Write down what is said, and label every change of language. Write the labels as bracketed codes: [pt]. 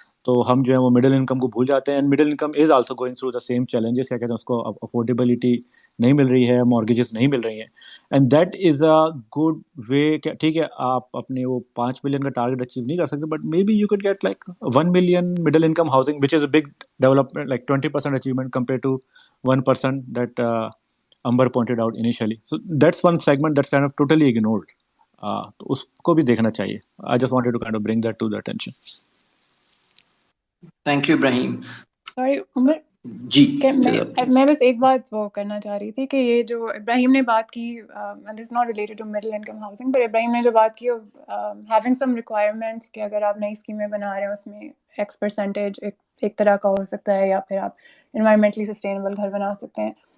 [ur] تو ہم جو ہے وہ مڈل انکم کو بھول جاتے ہیں [en] and middle income is also going through the same challenges [ur] کیا کہتے ہیں اس کو افورڈیبلٹی نہیں مل رہی ہے مارگیجز نہیں مل رہی ہیں and that is a good way. ٹھیک ہے آپ اپنے وہ 5 ملین کا ٹارگیٹ اچیو نہیں کر سکتے but [en] maybe you could get [ur] like 1 million middle income housing which is a big development like 20% achievement compare to 1% that [en] Amber pointed out initially. So that's one segment that's kind of totally ignored. [ur] تو اس کو بھی دیکھنا چاہیے. [en] I just wanted to kind of bring that to the attention. Thank you, Ibrahim. Sorry, Umar. [ur] جی میں بس ایک بات وہ کرنا چاہ رہی تھی کہ یہ جو ابراہیم نے بات کی [en] this is not related to middle income housing [ur] but ابراہیم نے جو بات کی ہیونگ سم ریکوائرمنٹس کہ اگر آپ نئی اسکیمیں بنا رہے ہیں اس میں X% ایک طرح کا ہو سکتا ہے یا پھر آپ انوائرمنٹلی سسٹینیبل گھر بنا سکتے ہیں.